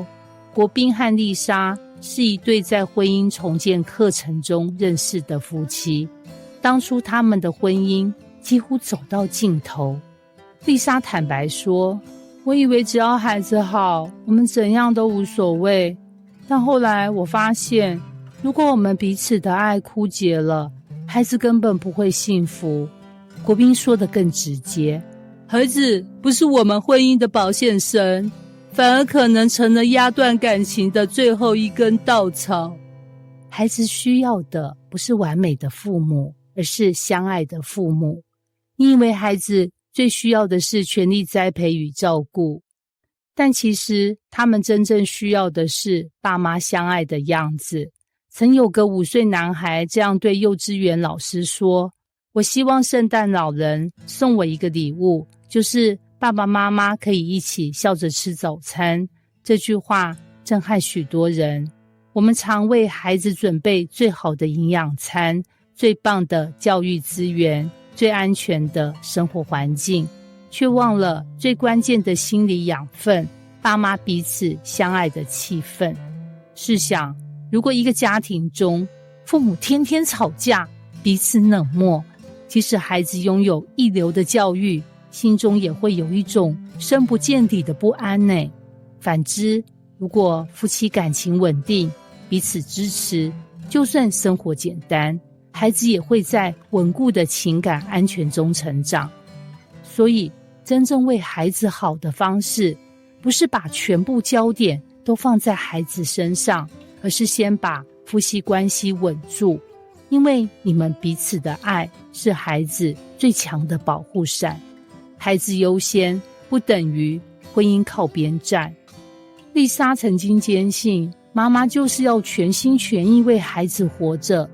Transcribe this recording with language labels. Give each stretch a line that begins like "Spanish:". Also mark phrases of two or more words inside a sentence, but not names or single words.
Chinese: 國賓和麗莎是一對在婚姻重建課程中認識的夫妻，當初他們的婚姻幾乎走到盡頭。麗莎坦白說，我以為只要孩子好，我們怎樣都無所謂，但後來我發現，如果我們彼此的愛枯竭了，孩子根本不會幸福。國賓說得更直接，孩子不是我們婚姻的保險繩，反而可能成了壓斷感情的最後一根稻草。孩子需要的不是完美的父母，而是相愛的父母。你以為孩子最需要的是全力栽培與照顧，但其實他們真正需要的是爸媽相愛的樣子。曾有個5歲男孩這樣對幼稚園老師說，我希望聖誕老人送我一個禮物，就是爸爸媽媽可以一起笑着吃早餐。這句話震撼許多人。我們常為孩子準備最好的營養餐，最棒的教育資源，最安全的生活環境，卻忘了最關鍵的心理養分，爸媽彼此相愛的氣氛。試想，如果一個家庭中父母天天吵架，彼此冷漠，即使孩子擁有一流的教育，心中也會有一種深不見底的不安呢。反之，如果夫妻感情穩定，彼此支持，就算生活簡單，孩子也會在穩固的情感安全中成長。所以，真正為孩子好的方式，不是把全部焦點都放在孩子身上，而是先把夫妻關係穩住，因為你們彼此的愛是孩子最強的保護傘。孩子優先不等於婚姻靠邊站。麗莎曾經堅信，媽媽就是要全心全意為孩子活着。